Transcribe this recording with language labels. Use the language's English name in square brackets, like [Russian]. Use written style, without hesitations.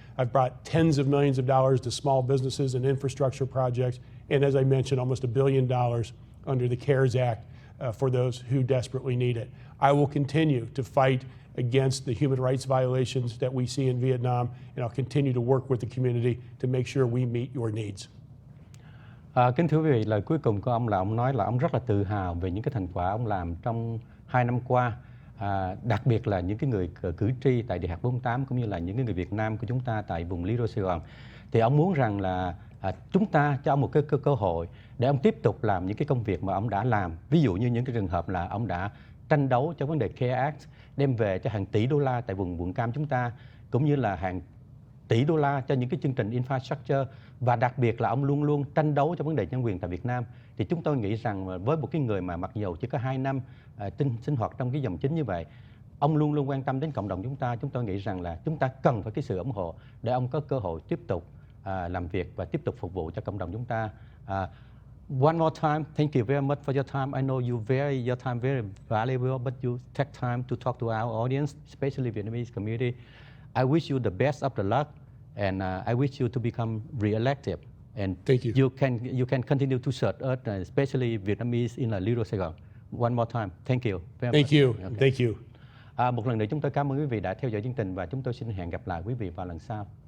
[English] I've brought tens of millions of dollars to small businesses and infrastructure projects. And as I mentioned, almost $1 billion under the CARES Act for those who desperately need it. I will continue to fight against the human rights violations that we see in Vietnam, and I'll continue to work with the community to make sure we meet your needs. [Vietnamese] Kính thưa quý vị, lời cuối cùng của ông là ông nói là ông rất là tự hào về những cái thành quả ông làm trong 2 năm qua, đặc biệt là những cái người cử tri tại Đại học 48, cũng như là những cái người Việt Nam của chúng ta tại vùng Little Sài Gòn. Thì ông muốn rằng là chúng ta cho ông một cái cơ hội để ông tiếp tục làm những cái công việc mà ông đã làm. Ví dụ như những cái trường hợp là ông đã tranh đấu cho vấn đề CARE Act, đem về cho hàng tỷ đô la tại vùng quận Cam chúng ta, cũng như là hàng tỷ đô la cho những cái chương trình infrastructure, và đặc biệt là ông luôn luôn tranh đấu cho vấn đề nhân quyền tại Việt Nam. Thì chúng tôi nghĩ rằng với một cái người mà mặc dù chỉ có 2 năm sinh hoạt trong cái dòng chính như vậy, ông luôn luôn quan tâm đến cộng đồng chúng ta. Chúng tôi nghĩ rằng là chúng ta cần phải cái sự ủng hộ để ông có cơ hội tiếp tục làm việc và tiếp tục phục vụ cho cộng đồng chúng ta. [English] One more time, thank you very much for your time. I know your time very valuable, but you take time to talk to our audience, especially Vietnamese community. I wish you the best of the luck, and I wish you to become re-elected. And thank you. You can continue to serve us, especially Vietnamese in Little Saigon. One more time, thank you very much. Thank you. Okay. Thank you. [Vietnamese] Một lần nữa chúng tôi cảm ơn quý vị đã theo dõi chương trình, và chúng tôi xin hẹn gặp lại quý vị vào lần sau.